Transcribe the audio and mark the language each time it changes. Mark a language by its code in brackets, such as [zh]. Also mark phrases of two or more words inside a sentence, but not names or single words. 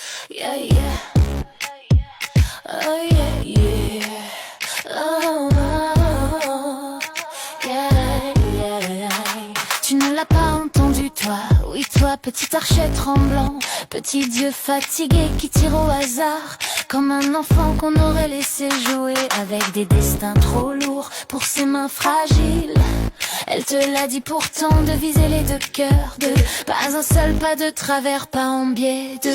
[en] Yeah, yeah. Oh, yeah, yeah. Oh, oh, yeah, yeah. [fr] Tu ne l'as pas entendu, toi. Oui, toi, petit archet tremblant, petit dieu fatigué qui tire au hasard, comme un enfant qu'on aurait laissé jouer avec des destins trop lourds pour ses mains fragiles. Elle te l'a dit pourtant de viser les deux cœurs, de pas un seul pas de travers, pas en biais de.